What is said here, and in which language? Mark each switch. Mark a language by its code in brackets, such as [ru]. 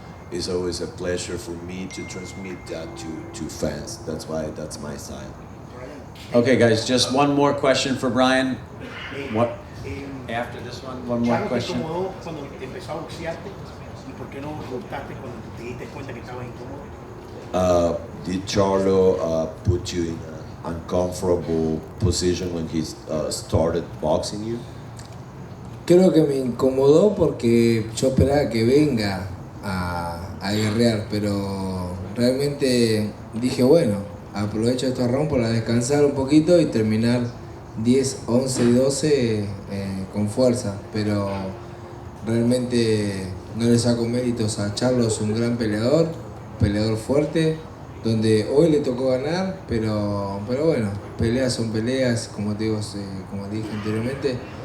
[en] It's always a pleasure for me to transmit that to fans. That's my style. Okay, guys, just one more question for Brian. What? After this one more Charlo, question. [es] ¿te incomodó cuando empezó a boxearte? ¿Y por qué no buscaste cuando te diste cuenta que estabas incómodo? [en] Did Charlo put you in an uncomfortable position when he started boxing you? [es] Creo que me incomodó porque yo esperaba que venga a guerrear, pero realmente dije, bueno, aprovecho estos rounds para descansar un poquito y terminar 10, 11 y 12 con fuerza, pero realmente no le saco méritos a Charlo, es un gran peleador fuerte, donde hoy le tocó ganar, pero bueno, peleas son peleas, como te digo, como te dije anteriormente,